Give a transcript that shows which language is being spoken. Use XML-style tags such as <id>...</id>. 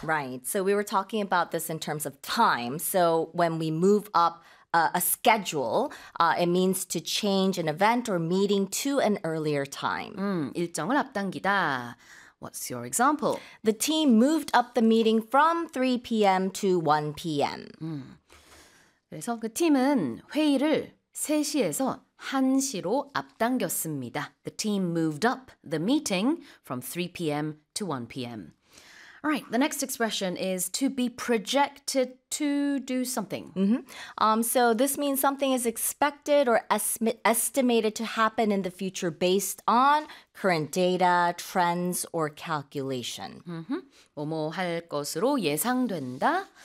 <en>Right, so we were talking about this in terms of time. So when we move up a schedule, it means to change an event or meeting to an earlier time.</en> <ko>일정을 앞당기다.</ko> <en>What's your example? The team moved up the meeting from 3 p.m. to 1 p.m.</en> <ko>그래서 그 팀은 회의를 3시에서 1시로 앞당겼습니다.</ko> <en>The team moved up the meeting from 3 p.m. to 1 p.m. All right, the next expression is to be projected to do something. Mm-hmm. So this means something is expected or estimated to happen in the future based on current data, trends, or calculation. Mm-hmm.</en> <ko>뭐뭐 할 것으로 예상된다.</ko>